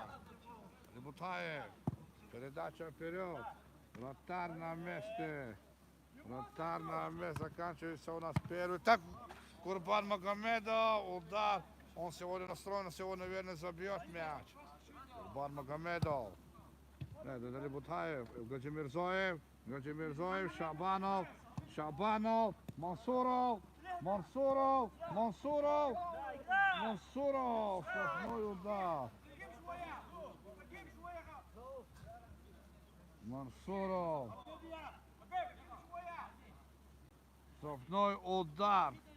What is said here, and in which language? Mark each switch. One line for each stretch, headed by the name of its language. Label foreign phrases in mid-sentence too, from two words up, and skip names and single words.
Russian: Алибутаев. Передача вперед. Вратарь на месте. Заканчивается у нас первый. Так, Курбан Магомедов. Удар. Он сегодня настроен. Сегодня, наверное, забьет мяч. Курбан Магомедов. Алибутаев. Гаджимирзоев. Шабанов. Мансуров. Штрафной удар. Мансуров. Штрафной удар.